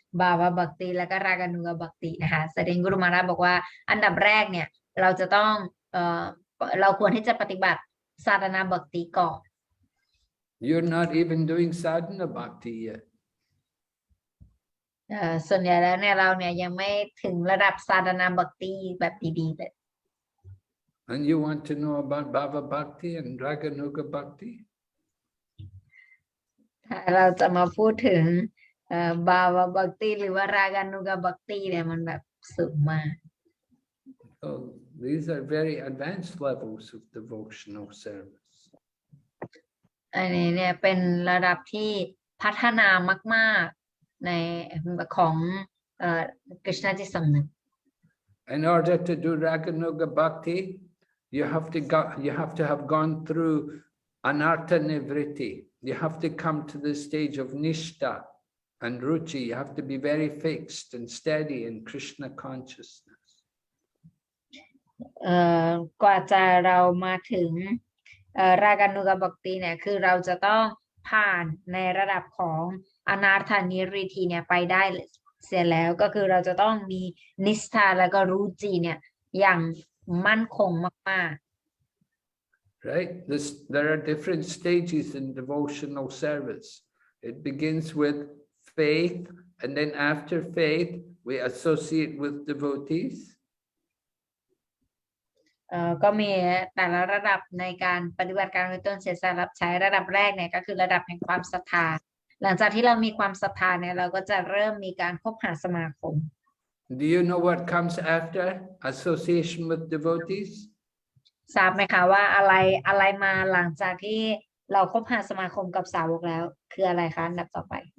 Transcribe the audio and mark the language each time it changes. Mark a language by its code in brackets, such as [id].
[th] บาวาบักติแล้วก็รากานุกบักตินะคะแสดงกุรุมาราบอกว่าอันดับแรกเนี่ยเราจะต้องเราควรที่จะปฏิบัติสาธนาบักติก่อน [en] You're not even doing sadhana bhakti yet. [th] ส่วนใหญ่แล้วเนี่ยเราเนี่ยยังไม่ถึงระดับสาธนาบักติแบบดีๆเลย [en] And you want to know about Bhava Bhakti and Raganuga Bhakti? [th] ถ้าเราจะมาพูดถึงบาวาบักติหรือว่ารากานุกบักติเนี่ยมันแบบสูงมาก [en] So these are very advanced levels of devotional service. [th] อันนี้เนี่ยเป็นระดับที่พัฒนามากๆในของกฤษณจิตสำนึก [en] In order to do Raganuga Bhakti, you have to have gone through Anartha Nivritti. You have to come to the stage of Nishta and Ruchi. You have to be very fixed and steady in Krishna consciousness. [th] กว่าจะเรามาถึงรากานุกบักติเนี่ยคือเราจะต้องผ่านในระดับของอนาถานิริธีเนี่ยไปได้เสียแล้วก็คือเราจะต้องมีนิสทาแล้วก็รู้จีเนี่ยอย่างมั่นคงมากๆ [en] Right? There are different stages in devotional service. It begins with faith, and then after faith, we associate with devotees. [th] ก็มีแต่ละระดับในการปฏิบัติการโดยต้นเสียสละรับใช้ระดับแรกเนี่ยก็คือระดับแห่งความศรัทธาหลังจากที่เรามีความศรัทธาเนี่ยเราก็จะเริ่มมีการคบหาสมาคม [en] Do you know what comes after association with devotees? [th] ทราบไหมคะว่าอะไรมาหลังจากที่เราคบหาสมาคมกับสาวกแล้วคืออะไรคะอันดับต่อไป